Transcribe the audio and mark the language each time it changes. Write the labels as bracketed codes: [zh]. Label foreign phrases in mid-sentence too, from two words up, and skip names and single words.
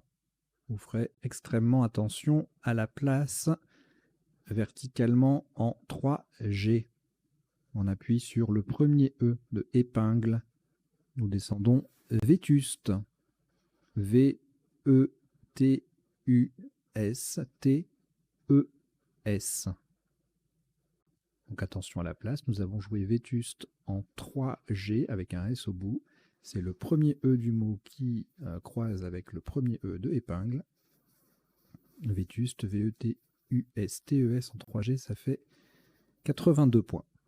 [fr] Vous ferez extrêmement attention à la place verticalement en 3G. On appuie sur le premier E de épingle. Nous descendons vétuste. V-E-T-U-S-T-E-S. Donc attention à la place. Nous avons joué vétuste en 3G avec un S au bout. C'est le premier E du mot qui croise avec le premier E de épingle. Vétuste, V-E-T-U-S-T-E-S en 3G, ça fait 82 points.